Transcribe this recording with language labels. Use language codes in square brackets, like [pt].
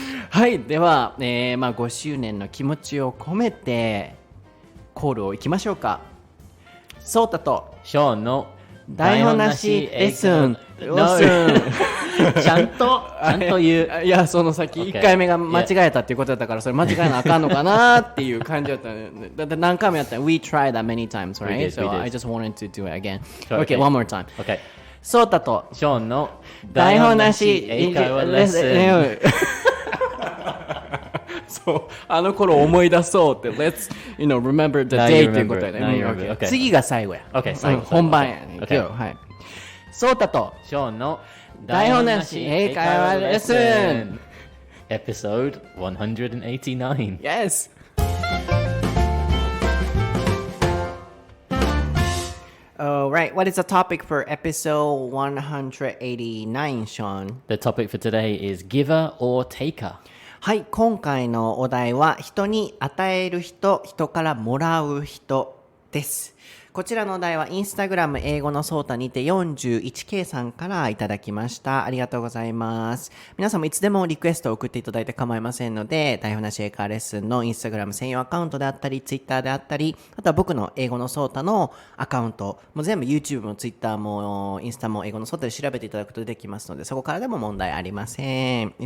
[ja] はい、では、5周年の気持ちを込めてコールをいきましょうか。そうたと Seanの台本なしレッスンちゃんと言う。いや、その先1回目が間違えたっていうことだったから、それ間違えなあかんのかなっていう感じだったね。だって何回もやったら [en] We tried that many times, right? So I just wanted to do it again. Okay, one more time. Okay. [ja] そうたと Seanの台本なし英会話レッスン。そう、あの頃思い出そうって、 [en] Let's, remember the day [ja] っていうことやね。次が最後や。本番やね。はい。そうたと Seanの台本なし英会話レッスン [en] Episode 189 Yes! Alright, what is the topic for episode 189, Sean? The topic for today is giver or taker. [ja] はい、今回のお題は人に与える人、人からもらう人です。こちらのお題はインスタグラム英語のソータにて 41K さんからいただきました。ありがとうございます。皆さんもいつでもリクエストを送っていただいて構いませんので、台本なし英会話レッスンのインスタグラム専用アカウントであったり、ツイッターであったり、あとは僕の英語のソータのアカウント、もう全部 YouTube もツイッターもインスタも英語のソータで調べていただくことできますので、そこからでも問題ありません。